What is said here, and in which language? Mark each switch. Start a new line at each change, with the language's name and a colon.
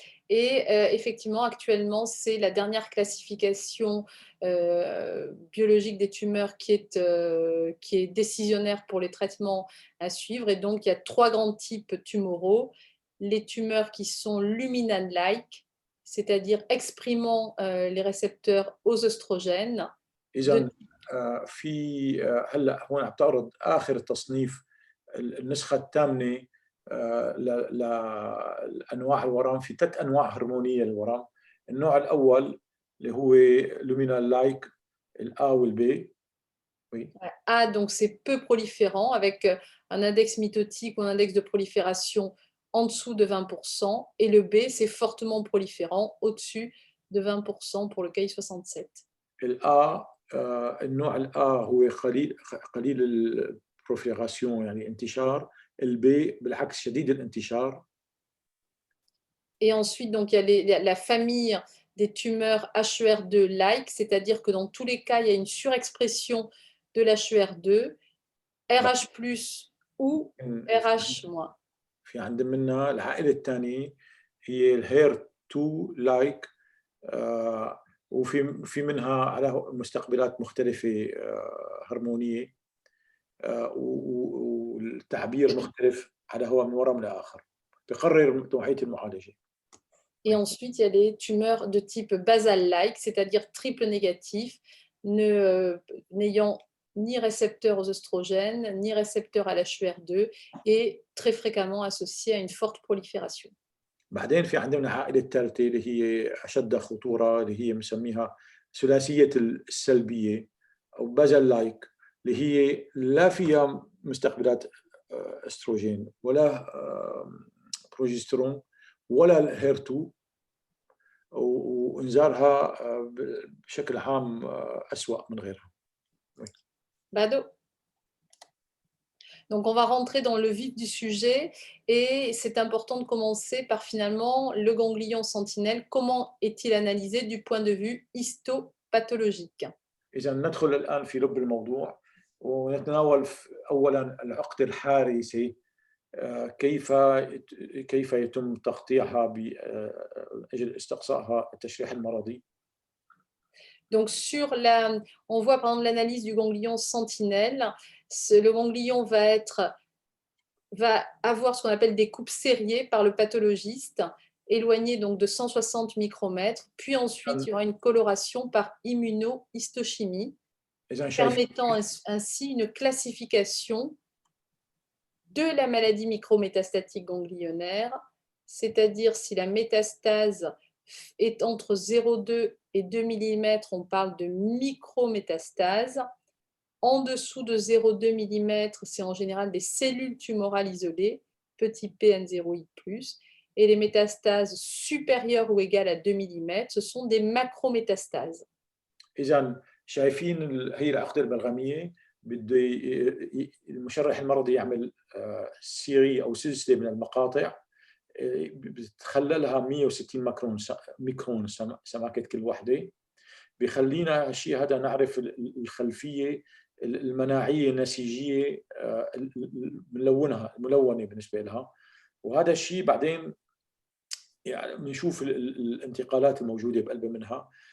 French: Et effectivement, actuellement, c'est la dernière classification biologique des tumeurs qui est décisionnaire pour les traitements à suivre. Et donc, il y a 3 grands types tumoraux. Les tumeurs qui sont luminane-like, c'est-à-dire exprimant les récepteurs aux oestrogènes.
Arabic: إذا في هلا هون عم تعرض آخر التصنيف النسخة الثامنة لأنواع الورم. في 3 أنواع هرمونية للورم. النوع الأول اللي هو luminal like الA والB.
French: Oui. A, donc c'est peu proliférant avec un index mitotique ou un index de prolifération en dessous de 20%. Et le B, c'est fortement proliférant au-dessus de 20% pour le Ki-67.
Arabic: الA النوع الA هو قليل البروفيراسيون يعني انتشار. البي بالعكس شديد الانتشار.
French: Et ensuite, donc, il y a la famille des tumeurs HER2-like, c'est-à-dire que dans tous les cas, il y a une surexpression de l'HER2, RH+, ou RH-.
Arabic: في عندنا منها العائلة الثانية هي الهير 2 لايك وفي منها على مستقبلات مختلفة هرمونية والتعبير مختلف على هو من ورم لآخر. بقرر نوعية المعالجة.
French: Et ensuite, il y a les tumeurs de type basal-like, c'est-à-dire triple négatif, n'ayant ni récepteur aux oestrogènes, ni récepteur à l'HER2 et très fréquemment associé à une forte prolifération.
Arabic: بعدين في عندنا العائلة الثالثة اللي هي أشد خطورة اللي هي بنسميها ثلاثية السلبية أو بازل لايك اللي هي لا فيها مستقبلات استروجين ولا بروجسترون ولا الهير 2 وإنزالها بشكل عام أسوأ من غيرها. Bado.
French: Donc, on va rentrer dans le vif du sujet et c'est important de commencer par finalement le ganglion sentinelle. Comment est-il analysé du point de vue histopathologique?
Arabic: إذا ندخل الآن في لب الموضوع. ونتناول أولا العقدة الحارسة كيف يتم تقطيعها بأجل استقصائها التشريح المرضي.
French: Donc, on voit par exemple l'analyse du ganglion sentinelle. Le ganglion va avoir ce qu'on appelle des coupes serrées par le pathologiste, éloignées donc de 160 micromètres. Puis ensuite, il y aura une coloration par immunohistochimie, permettant ainsi une classification de la maladie micrométastatique ganglionnaire, c'est-à-dire si la métastase est entre 0,2 et 2 mm, on parle de micrométastase. En dessous de 0,2 mm, c'est en général des cellules tumorales isolées, petit p N0I+, et les métastases supérieures ou égales à 2 mm, ce sont des macrométastases.
Arabic: إذا شايفين هي العقدة البلغمية بده المشرح المرضي يعمل سيري أو سلسلة من المقاطع بتخللها 160 ميكرون سماكة كل وحدة، بيخلينا الشيء هذا نعرف الخلفية المناعية النسيجية الملونة بالنسبة لها، وهذا الشيء بعدين يعني بنشوف الانتقالات الموجودة بقلبها منها.